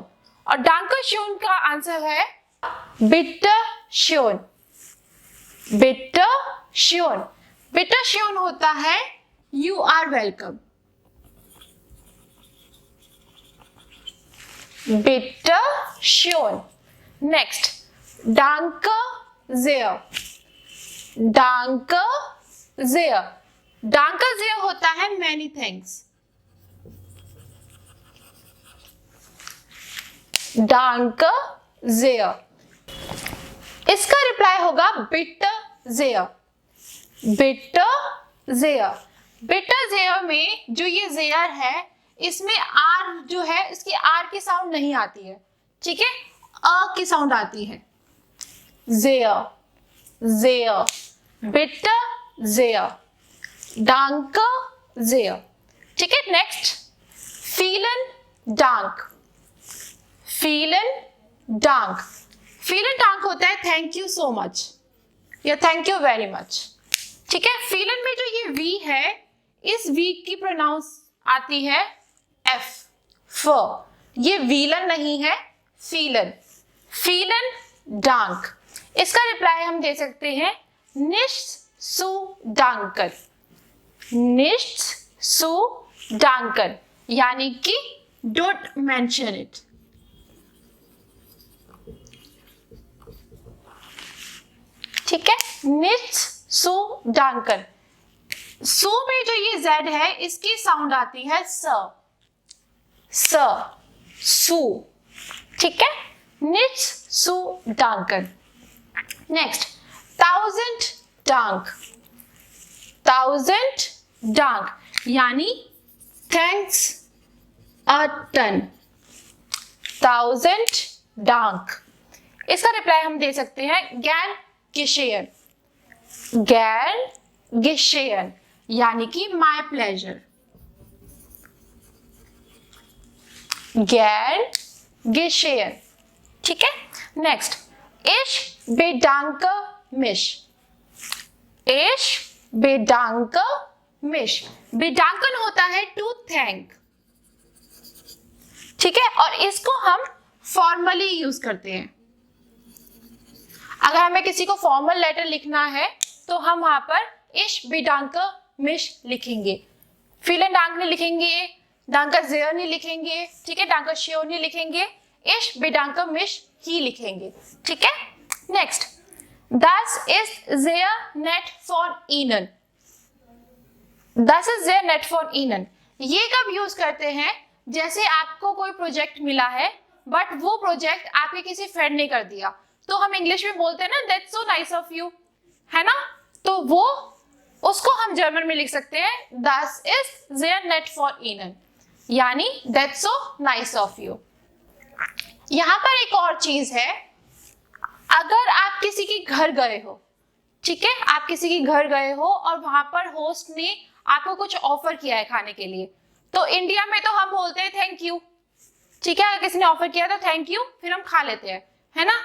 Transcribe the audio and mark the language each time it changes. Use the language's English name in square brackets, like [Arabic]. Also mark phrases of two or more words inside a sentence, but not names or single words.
[Hindi] और [German] Danke schön [Hindi] का आंसर है [German] Bitte schön. Bitte schön. Bitte schön [Hindi] होता है [English] you are welcome. [German] Bitte schön. नेक्स्ट, डांके sehr. डांके sehr. [Hindi] डांके sehr होता है [English] many thanks. [German] डांके sehr. [Hindi] इसका रिप्लाई होगा बिट्टे sehr. बिट्टे sehr. बिट्टे sehr में जो ये sehr है, इसमें आर जो है, इसकी आर की साउंड नहीं आती है. ठीक है, अ की साउंड आती है. [German] sehr. sehr. बिट्टे sehr. Danke sehr. [Hindi] ठीक है, नेक्स्ट, [German] vielen Dank. vielen Dank. vielen Dank [Hindi] होता है [English] thank you so much [Hindi] या [English] thank you very much. [Hindi] ठीक है, vielen में जो ये वी है, इस वी की प्रोनाउंस आती है एफ, फ. ये vielen नहीं है, [German] vielen. vielen Dank. [Hindi] इसका रिप्लाई हम दे सकते हैं [German] nicht zu danken. Nichts zu danken, [Hindi] यानी कि [English] don't mention it. [Hindi] ठीक है, [German] nichts zu danken. [Hindi] सु में जो ये z है, इसकी साउंड आती है स, स, सु. ठीक है, [German] nichts zu danken. नेक्स्ट, 1000 Dank. 1000 Dank [English] यानी thanks a ton. [German] 1000 Dank. [Hindi] इसका रिप्लाई हम दे सकते हैं [German] gern geschehen. gern geschehen [Hindi] यानी कि [English] my pleasure. [German] gern geschehen. [Hindi] ठीक है, नेक्स्ट, [German] ich bedanke mich. ich bedanke mich. [Hindi] bedanken होता है [English] to thank. [Hindi] ठीक है, और इसको हम [English] formally use [Hindi] करते हैं. अगर हमें किसी को [English] formal letter [Hindi] लिखना है तो हम वहां पर [German] ich bedanke mich [Hindi] लिखेंगे. [German] vielen Dank [Hindi] नहीं लिखेंगे, [German] danke sehr [Hindi] नहीं लिखेंगे. ठीक है, [German] danke schön [Hindi] नहीं लिखेंगे, [German] ich bedanke mich [Hindi] ही लिखेंगे. ठीक है, नेक्स्ट, [German] Das ist sehr nett von Ihnen. Das ist sehr nett von Ihnen. [Hindi] ये कब यूज करते हैं? जैसे आपको कोई प्रोजेक्ट मिला है, बट वो प्रोजेक्ट आपके किसी फ्रेंड ने कर दिया, तो हम इंग्लिश में बोलते हैं ना [English] that's so nice of you, [Hindi] है ना? तो वो उसको हम जर्मन में लिख सकते हैं [German] Das ist sehr nett von Ihnen, [Hindi] यानी [English] that's so nice of you. [Hindi] यहाँ पर एक और चीज है, अगर आप किसी के घर गए हो, ठीक है, आप किसी के घर गए हो और वहां पर होस्ट ने आपको कुछ ऑफर किया है खाने के लिए, तो इंडिया में तो हम बोलते हैं [English] thank you, [Hindi] ठीक है, अगर किसी ने ऑफर किया तो [English] thank you, [Hindi] फिर हम खा लेते हैं, है ना।